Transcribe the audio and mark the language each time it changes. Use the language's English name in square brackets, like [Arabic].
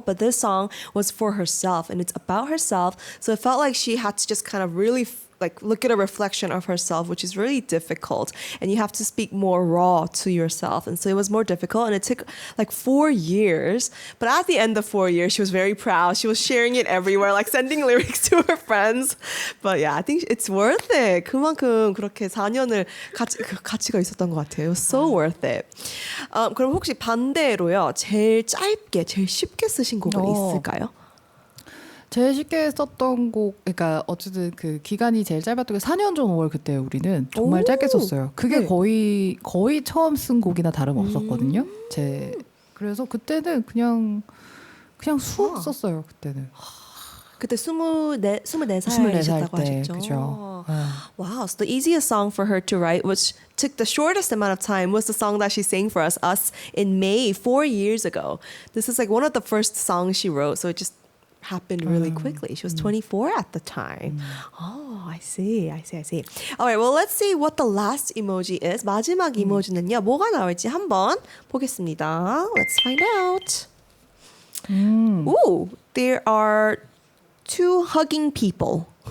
[English] But this song was for herself. And it's about herself. So it felt like she had to just kind of really look at a reflection of herself, which is really difficult. And you have to speak more raw to yourself. And so it was more difficult. And it took 4 years. But at the end of 4 years, she was very proud. She was sharing it everywhere, sending lyrics to her friends. But yeah, I think it's worth it. [Korean] 그만큼 그렇게 4년을 가치가 있었던 것 같아요. [English] It was so worth it. [Korean] 그럼 혹시 반대로요, 제일 짧게, 제일 쉽게 쓰신 곡은 있을까요? 제일 쉽게 썼던 곡, 그러니까 어쨌든 그 기간이 제일 짧았던 게 4년 전 5월 그때 우리는 정말 짧게 썼어요. 그게 거의 처음 쓴 곡이나 다름없었거든요. 그래서 그때는 그냥 쑥 썼어요. 그때는. 그때 24살이셨다고 하셨죠. 그죠. [English] Wow, so the easiest song for her to write, which took the shortest amount of time, was the song that she sang for us in May 4 years ago. This is one of the first songs she wrote, so it just happened really quickly. She was 24 at the time. Oh, I see. All right, well, let's see what the last emoji is. [Korean] 마지막 이모지는요, 뭐가 나올지 한번 보겠습니다. [English] Let's find out. Ooh, there are two hugging people.